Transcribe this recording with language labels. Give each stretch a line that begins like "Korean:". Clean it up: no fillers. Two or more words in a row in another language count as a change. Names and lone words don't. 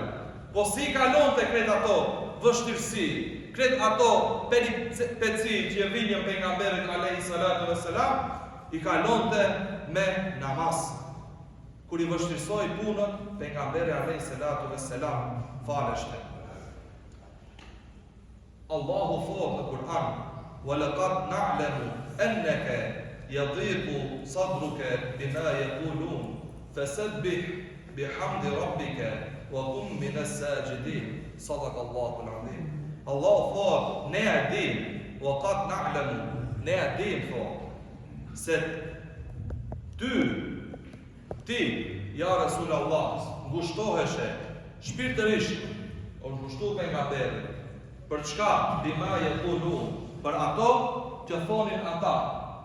Albanian: Po si kalonte krejt ato vështirësi, krejt ato peripeci që e vinjën pejgamberit
Arabic: عليه الصلاة والسلام,
Albanian: i kalonte me namaz. Kur i vështirësoi punën, pejgamberi
Arabic: عليه الصلاة والسلام
Albanian: faleshte. Allahu thot në Kur'an:
Arabic: "ولقد نعلم أنك يضيق صدرك بما يقولون فسبح بحمد ربك وكن من الساجدين." صدق الله العظيم.
Albanian: Allahu thot, ne e dim,
Arabic: وقد نعلم,
Albanian: ne e dim thot, se ti, ja Resulullah, ngushtoheshe shpirtërisht, o ngushtu pejgamberit. Për çka?
Arabic: بما يقولون,
Albanian: për ato që thonin ata.